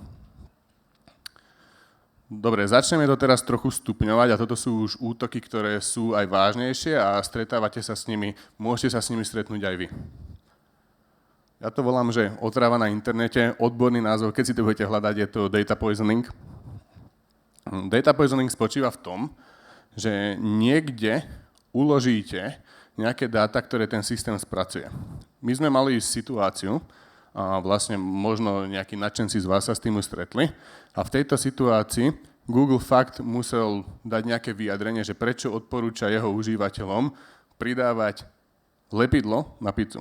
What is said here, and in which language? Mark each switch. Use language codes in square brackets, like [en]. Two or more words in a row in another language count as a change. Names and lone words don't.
[sk] Dobre, začneme to teraz trochu stupňovať a toto sú už útoky, ktoré sú aj vážnejšie a stretávate sa s nimi, môžete sa s nimi stretnúť aj vy. Ja to volám, že otrava na internete, odborný názov, keď si to budete hľadať, je to [en] data poisoning. Data poisoning [sk] spočíva v tom, že niekde uložíte nejaké dáta, ktoré ten systém spracuje. My sme mali situáciu, a vlastne možno nejakí nadšenci z vás sa s tým už stretli, a v tejto situácii Google fakt musel dať nejaké vyjadrenie, že prečo odporúča jeho užívateľom pridávať lepidlo na pizzu.